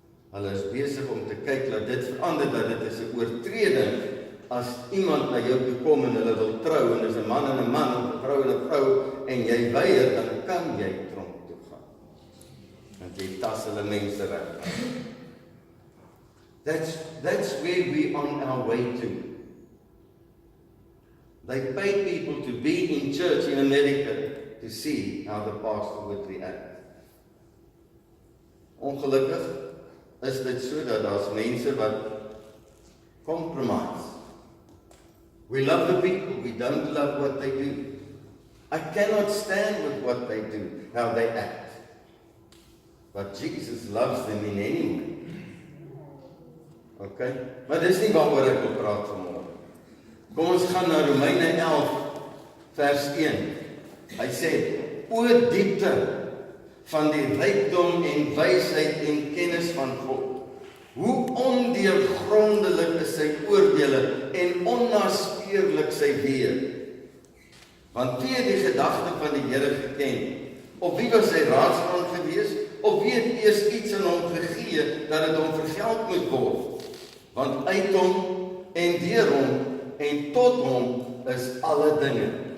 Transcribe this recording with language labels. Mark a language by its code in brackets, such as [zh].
[af] Hulle is besig om te kyk dat dit verander, dat dit is 'n oortreding as iemand na jou toe kom en hulle wil trou, en dis 'n man en 'n man, of 'n vrou en 'n vrou, en jy weier, dan kan jy tronk toe gaan. Want jy tas hulle menseregte. [en] That's where we on our way to. They pay people to be in church in America to see how the pastor would react. [af] Ongelukkig is dit so dat daar's mense wat compromise. [en] We love the people, we don't love what they do. I cannot stand with what they do, how they act. But Jesus loves them in any way. [af] Okay? Maar dis nie waaroor ek wil praat vanmôre. Kom ons gaan na Romeine 11 vers 1. Hy sê, o diepte van die rykdom en wysheid en kennis van God. Hoe ondeurgrondelik is sy oordeele en onnaspeurlik sy weë. Want wie het die gedagte van die Here geken? Of wie was sy raadsman gewees? of wie het eers iets aan hom gegee, dat het hom vergeld moet word? Want uit hom, en deur hom, en tot hom, is alle dinge.